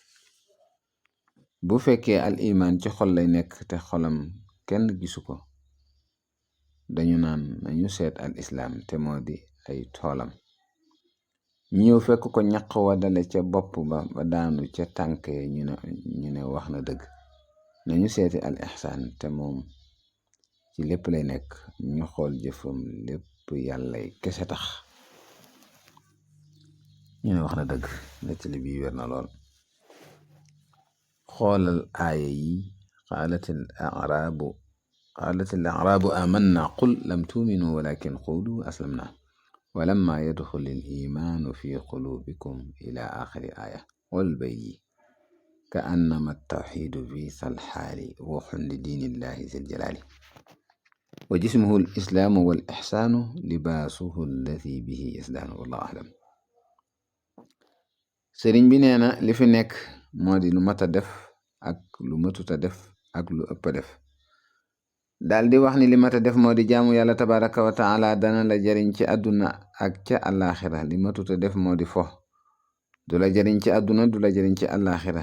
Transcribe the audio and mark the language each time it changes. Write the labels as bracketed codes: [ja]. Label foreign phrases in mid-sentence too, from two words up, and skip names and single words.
[wo] bu fekkee [ar] الإيمان [wo] ci xol lay nekk te xolam kenn gisu ko dañu naan nañu seet [ar] الإسلام [wo] te moo di ay toolam ñëw fekk ko ñaq wa dale ca bopp ba daanu ca tànk ñu ne wax na dëgg nañu seeti [ar] الإحسان [wo] te moom ci lépp lay nekk ñu xool jëfam lépp yàllay kese tax ñu ne wax na dëgg nettali bi wér na lool xoolal aaya yi [ar] قالت الأعراب قالت الأعراب آمنا قل لم تؤمنوا ولكن قولوا أسلمنا ولما يدخل الإيمان في قلوبكم إلى آخر آية والبي كأنما التوحيد في الحال روح لدين الله ذي الجلال وجسمه الإسلام والإحسان لباسه الذي به يزدان والله أعلم. [wo] sëriñ bi nee na li fi nekk moo di lu mat a def ak lu matuta def ak lu ëpp def. daal di wax ni li mat a def moo di jaamu yàlla [ar] تبارك وتعالى [wo] dana la jariñ ci àdduna ak ca àllaaxira. li matuta def moo di fo du la jariñ ci àdduna du la jariñ ci àllaaxira.